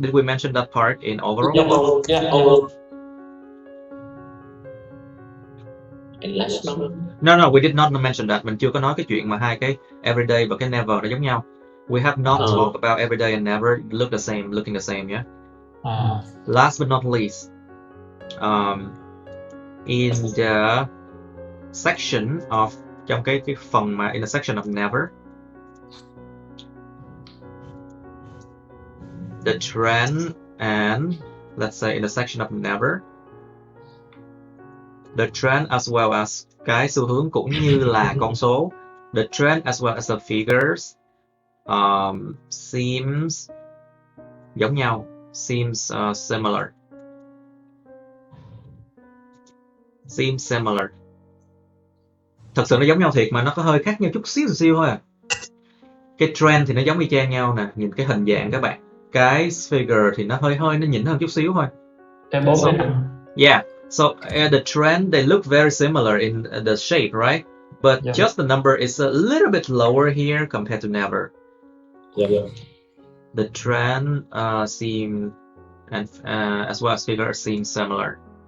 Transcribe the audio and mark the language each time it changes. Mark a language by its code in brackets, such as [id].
[en] Did we mention that part in overall? Yeah. No, we did not mention that. [vi] Mình chưa có nói cái chuyện mà hai cái everyday và cái never nó giống nhau. [en] We have not talked about everyday and never looking the same, yeah? Last but not least, in the section of, [vi] trong cái phần mà [en] in the section of never, the trend and let's say in the section of never, the trend as well as [vi] cái xu hướng cũng như là con số, [en] the trend as well as the figures seems [vi] giống nhau, [en] seems similar. Seems similar. [vi] Thật sự nó giống nhau thiệt mà nó có hơi khác nhau chút xíu thôi à. Cái trend thì nó giống y chang nhau nè, nhìn cái hình dạng các bạn. Cái figure thì nó hơi nó nhỉnh hơn chút xíu thôi. [en] Yeah, so the trend, they look very similar in the shape, right? But just the number is a little bit lower here compared to never. Yeah. The trend seem and as well as figure seem similar.